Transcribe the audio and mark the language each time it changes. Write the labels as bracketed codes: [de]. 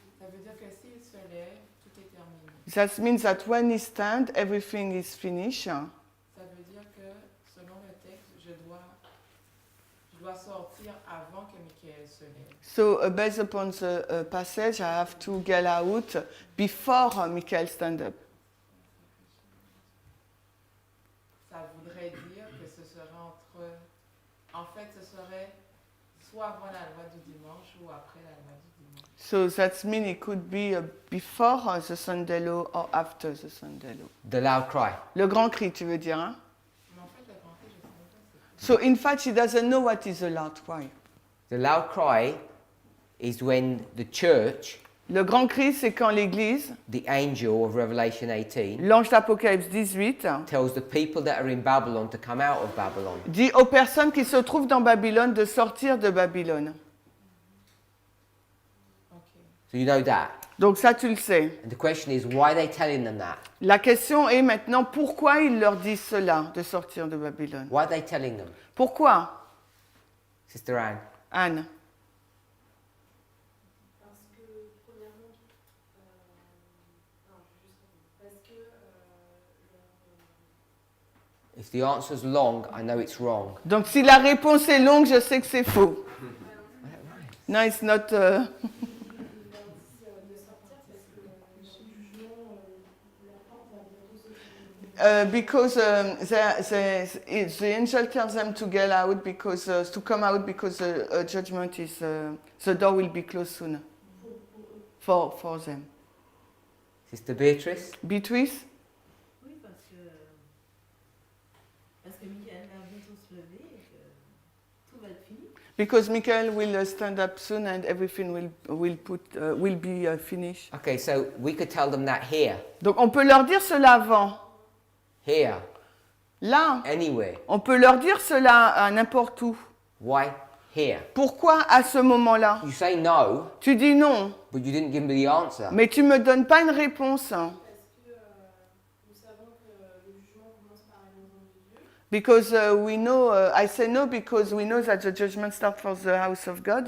[fr] Ça veut dire que s'il se lève, tout est terminé. [en] That means that when he stand, everything is finished. [fr] Ça veut dire que, selon le texte, je dois sortir avant que Michael se lève. [en] So based upon the passage, I have to get out before Michael stand up. [fr] Ça voudrait dire que ce serait entre. En fait, ce serait soit avant la loi du dimanche ou après la loi du dimanche. [en] So that means it could be before the Sunday law or after the Sunday law. The loud cry. [fr] Le grand cri, tu veux dire, hein? Mais en fait, le grand cri, je ne sais pas. [en] So in fact, he doesn't know what is a loud cry. The loud cry is when the church, [fr] Le grand cri, c'est quand l'Église, [en] the angel of Revelation 18, [fr] l'ange d'Apocalypse 18, [en] tells the people that are in Babylon to come out of Babylon. [fr] dit aux personnes qui se trouvent dans Babylone de sortir de Babylone. [en] Ok. So you know that. [fr] Donc ça, tu le sais. [en] And the question is, why are they telling them that? [fr] La question est maintenant, pourquoi il leur dit cela, de sortir de Babylone? [en] Why are they telling them? [fr] Pourquoi, [en] Sister Anne? [fr] Anne? Parce que, premièrement, non, je vais juste répondre. Parce que [en] If the answer's long, I know it's wrong. [fr] Donc si la réponse est longue, je sais que c'est faux. [en] No, it's not... [fr] il leur dit de sortir parce que le jugement, la porte va bientôt se fermer. [en] because the angel tells them to get out because to come out because the judgment is the door will be closed soon for them. Sister Beatrice? [fr] Beatrice? Oui, parce que Michael va bientôt se lever et que tout va être fini. [en] Because Michael will stand up soon and everything will be finished. Okay, so we could tell them that here, [fr] Donc on peut leur dire cela avant. [en] here, [fr] Là, [en] anywhere. [fr] on peut leur dire cela à n'importe où. [en] Why here? [fr] Pourquoi à ce moment-là? [en] You say no, [fr] Tu dis non, [en] but you didn't give me the answer. [fr] mais tu me donnes pas une réponse. Parce que nous savons que le jugement commence par la maison de Dieu. [en] Because we know, I say no because we know that the judgment starts for the house of God.